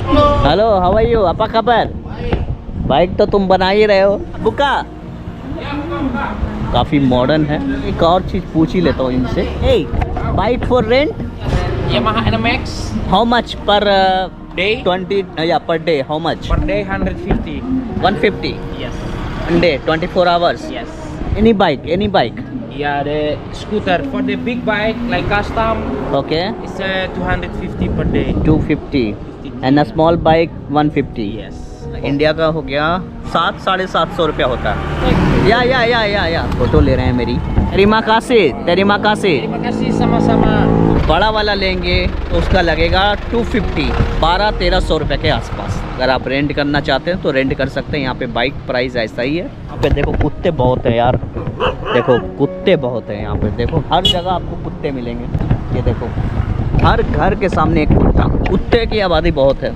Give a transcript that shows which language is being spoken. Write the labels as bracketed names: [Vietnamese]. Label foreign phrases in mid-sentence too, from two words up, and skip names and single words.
[English] hello, how are you, [Indonesian] apa kabar? [Hindi] बाइक तो तुम बना ही रहे हो। बुका काफ़ी मॉडर्न है। एक और चीज़ पूछ ही लेता हूँ इनसे। [English] hey, bike for rent? Yamaha NMAX. how much per Day? 20 या per day? how much? Per day 150. 150 Yes. one day, 24 hours? Yes. Any bike? Yeah, the scooter for the big bike like custom. Okay. It's 250 per day. 250 and a small bike 150. Yes. [Hindi] इंडिया का हो गया 700-750 रुपया होता है। या फोटो ले रहे हैं मेरी। तेरी माँ कहाँ से? [Indonesian] Terima kasih sama-sama. [Hindi] बड़ा वाला लेंगे तो उसका लगेगा 250, 1200-1300 रुपये के आसपास। अगर आप रेंट करना चाहते हैं तो रेंट कर सकते हैं। यहाँ पे [English] bike price [Hindi] ऐसा ही है। यहाँ पे देखो कुत्ते बहुत हैं यार, देखो कुत्ते बहुत हैं यहाँ पे। देखो हर जगह आपको कुत्ते मिलेंगे। ये देखो हर घर के सामने एक कुत्ते की आबादी बहुत है।